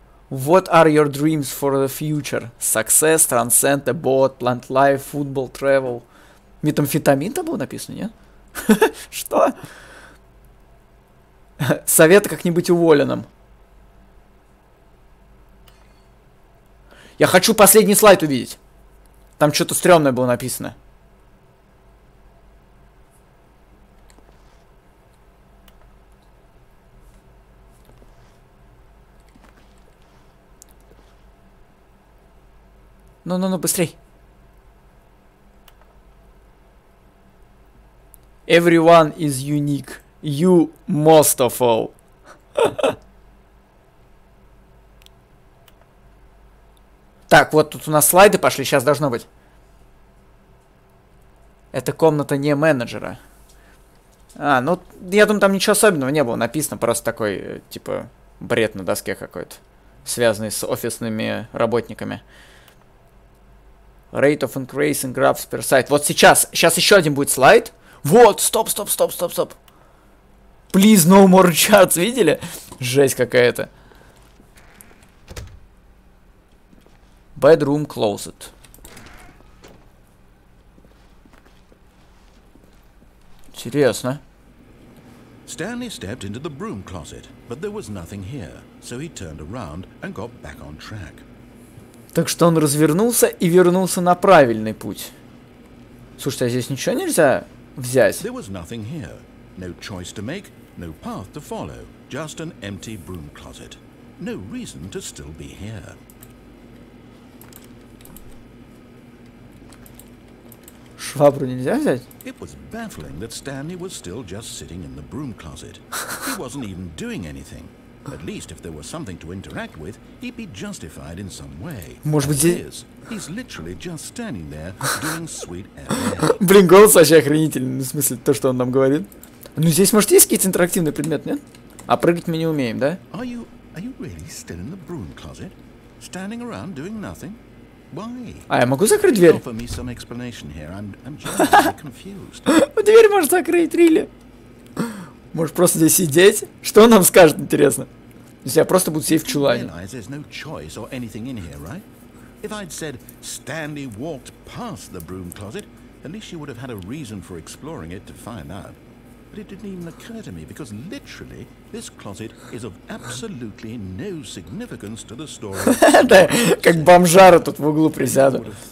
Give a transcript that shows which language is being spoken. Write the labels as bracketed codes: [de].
[en] What are your dreams for the future? Success, transcend, abort, plant life, football, travel. [ru] Метамфетамин там было написано, нет? Что? Совет как не быть уволенным. Я хочу последний слайд увидеть. Там что-то стрёмное было написано. Ну-ну-ну, быстрей. [en] Everyone is unique. You most of all. [ru] Так, вот тут у нас слайды пошли, сейчас должно быть. Это комната не менеджера. А, ну, я думаю, там ничего особенного не было написано, просто такой, типа, бред на доске какой-то, связанный с офисными работниками. [en] Rate of increase in graphs per site. [ru] Вот сейчас еще один будет слайд. Вот, стоп. [en] Please, no more charts, [ru] видели? Жесть какая-то. [en] Bedroom closet. [ru] Интересно. [en] Stanley stepped into the broom closet, but there was nothing here, so he turned around and got back on track. [ru] Так что он развернулся и вернулся на правильный путь. Слушайте, а здесь ничего нельзя взять? [en] There was nothing here. No choice to make, no path to follow. Just an empty broom closet. No reason to still be here. [ru] Швабру нельзя взять? [en] It was baffling that Stanley was still just sitting in the broom closet. He wasn't even doing anything. At least if there was something to interact with, he'd be justified in some way. [ru] Может быть, здесь... [en] He's literally just standing there doing sweet LA. [ru] Блин, голос вообще охренительный, в смысле, то, что он нам говорит. Ну, здесь, может, есть какие-то интерактивные предметы, нет? А прыгать мы не умеем, да? [en] Are you really still in the broom closet? Standing around doing nothing? Why? [ru] А я могу закрыть дверь? [en] Offer me some explanation here. I'm genuinely confused. [ru] Дверь может закрыть, Рилли. Может просто здесь сидеть? Что он нам скажет, интересно? Если я просто буду сидеть в чулане. [en] There's no choice or anything in here, right? If I'd said Stanley walked past the broom closet, at least you would have had a reason for exploring it to find out. But it didn't even occur to me because literally this closet is of absolutely no significance to the story. [ru] Да, как бомжара тут в углу присяду.